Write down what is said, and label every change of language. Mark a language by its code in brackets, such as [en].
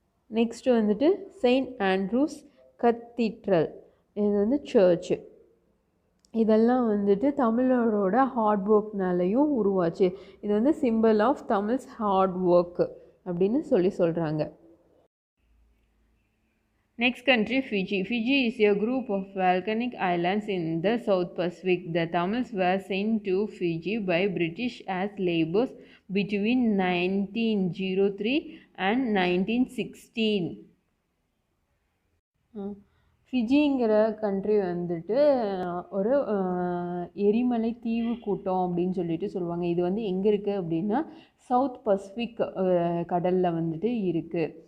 [ta] Next வந்துட்டு Saint Andrews cathedral, இது வந்து சர்ச்சு. இதெல்லாம் வந்துட்டு தமிழரோட ஹார்ட் ஒர்க்னாலையும் உருவாச்சு. இது வந்து [en] simple of Tamils hard work [ta] அப்படின்னு சொல்கிறாங்க. [en] Next country, Fiji. Fiji is a group of volcanic islands in the South Pacific. The Tamils were sent to Fiji by British as laborers between 1903 and 1916. [ta] ஃபிஜிங்கிற country வந்துட்டு ஒரு எரிமலை தீவு கூட்டம் அப்படின்னு சொல்லுவாங்க. இது வந்து எங்கே இருக்குது அப்படின்னா சவுத் பசிபிக் கடலில் வந்துட்டு இருக்குது.